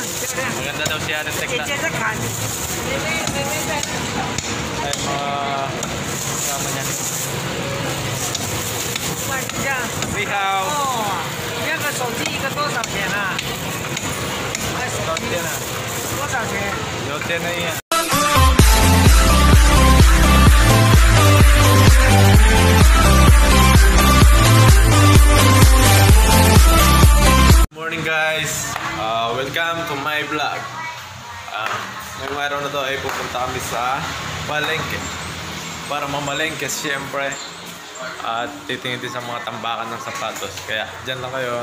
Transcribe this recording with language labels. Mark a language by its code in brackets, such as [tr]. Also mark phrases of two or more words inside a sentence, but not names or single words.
[tl] Maganda daw siya ng tekla. Ay, mga kasama niya. [zh] 你好. 一个手机一个多少钱啊？多少钱啊？多少钱？有钱的呀。 [en] Morning guys, welcome to my vlog. [tl] Ngayong araw na to ay pupunta kami sa palengke para mamalengke siyempre at titingin din sa mga tambakan ng sapatos, kaya dyan lang kayo.